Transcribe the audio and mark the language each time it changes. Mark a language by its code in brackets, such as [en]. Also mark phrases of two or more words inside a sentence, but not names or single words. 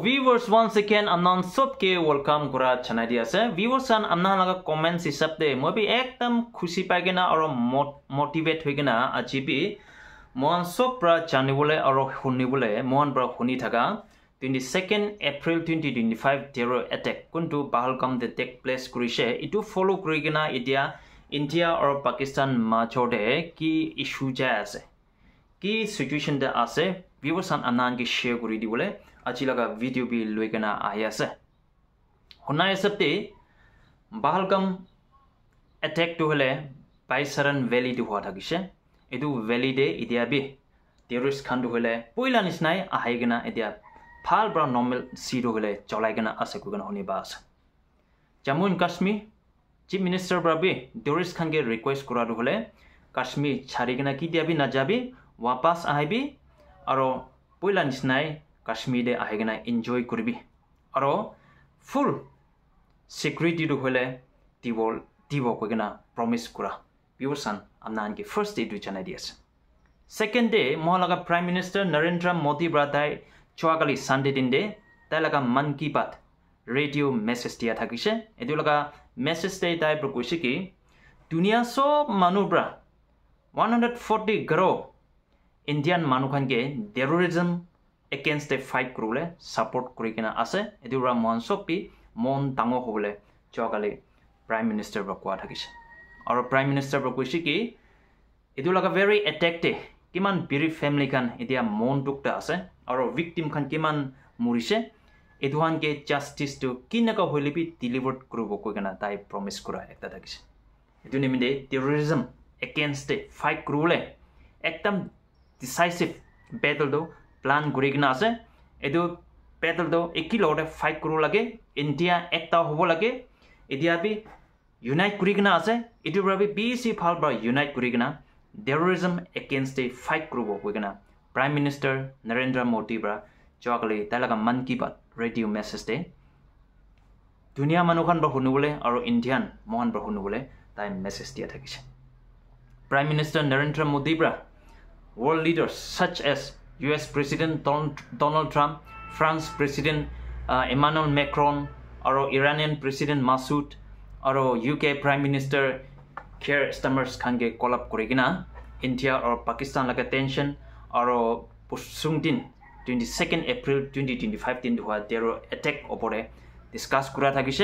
[en] viewers once again [nag] amnan sobke welcome kura channel di ase viewers an amna laga comments hisab de moi bi ekdam khushi paigena aro motivate hoigena ajibi mon sob pra janibole aro hunibole mon pra huni thaga 22nd April 2025 [en] terror attack [nag] kuntu Pahalgam de [en] take place [nag] kurise itu follow kurigena idia India or Pakistan machode ki issue ja ase ki situation de ase viewers an amnan ki share kuri di bole achi laga video bi loigena ayase hona esapte Pahalgam attack to hole Baisaran Valley to hua thagise edu valley de idia bi terrorist khan to hole poila nisnai ahaigena idia phal bra normal zero hole cholaigena ase kugena honi bas Jammu and Kashmir [en] Chief Minister [nag] Brabi terrorist khan ke request kora do hole Kashmir charigena ki diabi na jabi wapas ahibi aro poila nisnai Kashmir de ahegena enjoy koribi aro [en] full security [nag] do hole divo kogena promise kura viewsan amnan ke [en] first day [nag] du chana dias [en] second day [nag] mohalaga [en] Prime Minister [nag] Narendra Modi bradai choagali Sunday din de talaga man ki baat [en] radio message [nag] dia thakise edulaga message day dai prokushiki dunia sob manu bra 140 crore Indian manukhan ke [en] terrorism against the fight [nag] krule support kurikena ase edura monsopi mon tango hole chogale [en] Prime Minister [nag] bakwa thakise aro [en] Prime Minister [nag] bakushiki edulaga [en] very attacked [nag] kiman biri family kan edia mon dukta ase aro victim khan kiman murise eduhan ke justice to kinaka hoilibi delivered kurubo kogena tai promise kura ekta thakise edu nimide [en] terrorism against the fight [nag] krule ekdam [en] decisive battle [nag] do plan kurigna ase edu battle do ekilode fight kuru lage India ekta hobo lage edia bi unite kurigna ase edu rabi bc phalba unite kurigna [en] terrorism against the fight [nag] krubo kogena [en] Prime Minister [nag] Narendra Modi bra chokali talaga man ki baat [en] radio message [nag] de dunia manukhan ba hunubole aro Indian mohan ba hunubole tai message dia thakise [en] Prime Minister Narendra Modi bra world leaders such as US President Donald Trump, France President Emmanuel Macron, or Iranian President Masoud, or UK Prime Minister Keir Starmer can get call up Kurigina, India or Pakistan like attention, or Pusungdin 22nd April 2025 in the terror attack opore discuss Kuratagise.